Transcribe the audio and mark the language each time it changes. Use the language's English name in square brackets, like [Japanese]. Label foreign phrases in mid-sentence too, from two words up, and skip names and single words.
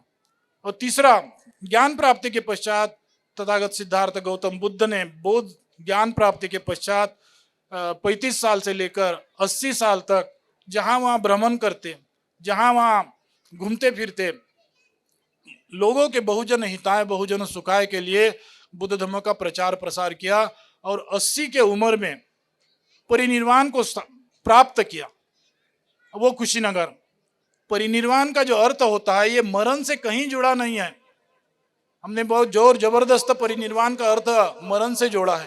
[Hindi] और तीसरा, ज्ञान प्राप्ति के पश्चात तथागत सिद्धार्थ गौतम बुद्ध ने बौद्ध ज्ञान प्राप्ति के पश्चात 35 साल से लेकर 80 साल तक जहां वहां भ्रमण करते, जहां वहां घूमते फिरते, लोगों के [Sanskrit] बहुजन हिताय बहुजन सुखाय [Hindi] के लिए बुद्ध धर्म का प्रचार प्रसार किया, और 80 के उम्र में परिनिर्वाण को प्राप्त किया। वो कुशीनगर। परिनिर्वाण का जो अर्थ होता है ये मरण से कहीं जुड़ा नहीं है। हमने बहुत जोर जबरदस्त परिनिर्वाण का अर्थ मरण से जोड़ा है।